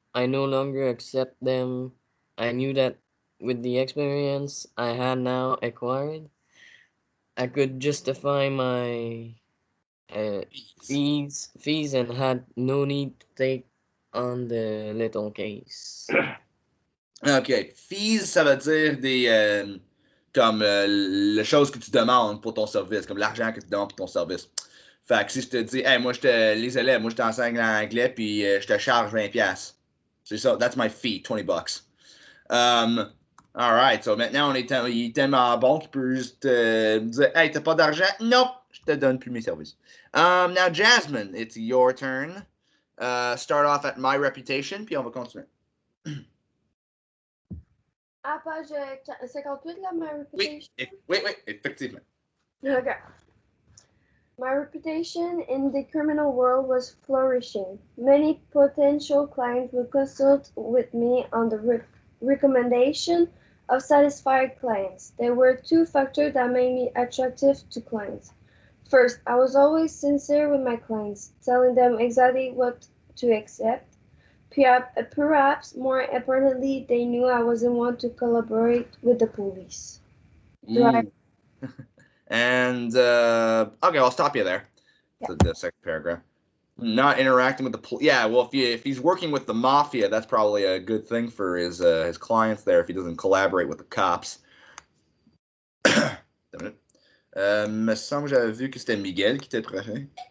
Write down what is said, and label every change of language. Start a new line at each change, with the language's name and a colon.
English: I no longer accept them. I knew that with the experience I had now acquired, I could justify my uh, fees and had no need to take on the little case.
French: OK. Fees, ça veut dire des. Comme les choses que tu demandes pour ton service, comme l'argent que tu demandes pour ton service. Fait que si je te dis, hey, moi, les élèves, moi, je t'enseigne l'anglais, puis je te charge 20$. C'est ça,
English: that's my fee, 20 bucks.
French: Alright, so maintenant, il est tellement bon qu'il peut juste dire, hey, t'as pas d'argent? Nope, je te donne plus mes services.
English: Now, Jasmine, it's your turn. Start off at my reputation,
French: puis on va continuer. À page 58, là,
English: my reputation.
French: Oui, effectivement.
English: Okay. My reputation in the criminal world was flourishing. Many potential clients would consult with me on the recommendation of satisfied clients. There were two factors that made me attractive to clients. First, I was always sincere with my clients, telling them exactly what to accept. Perhaps more importantly, they knew I wasn't one to collaborate with the police. And okay, I'll stop you there. Yeah. The second paragraph. Not interacting with the police. Yeah, well, if he's working with the mafia, that's probably a good thing for his clients there. If he doesn't collaborate with the cops.
French: Me semble que j'avais vu que c'était Miguel qui était prochain.